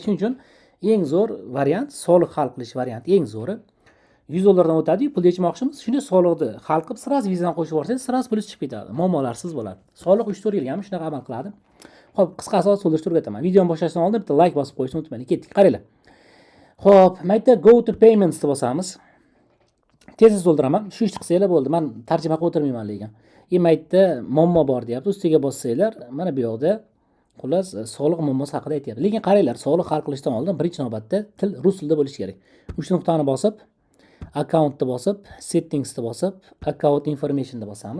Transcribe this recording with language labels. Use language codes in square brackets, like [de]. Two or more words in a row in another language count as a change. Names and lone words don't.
[uz] Shuning uchun eng zo'r variant soliq hal qilish varianti eng zo'ri. $100 dan o'tadi-yu, pul yechmoqchimiz. Shuni soliqni hal qilib, sirasi vizani qo'shib yuborsangiz, sirasi pul chiqib ketadi. Muammolarsiz bo'ladi. Soliq 3-4 yilgami shunaqa amal qiladi. Xo'p, qisqasi so'ldirishtirib o'taman. Videoni boshlashdan oldin bitta like bosib qo'yishni unutmang. Ketdik, qaranglar. Xo'p, mayda [en] go to payments [uz] deb bosamiz. Tez so'ldiraman. Shu ishni qilsanglar bo'ldi. Men tarjima qilib o'tirmayman lekin. Mayda muammo bor deyapti. Ustiga bossanglar, mana bu yoqda xullas soliq muammosi haqida aytyapti. Lekin qaranglar, soliq hal qilishdan oldin birinchi navbatda til rus tilida bo'lishi kerak. 3 nuqtani bosib, accountni bosib, settingsni bosib, account information'ni bosamiz.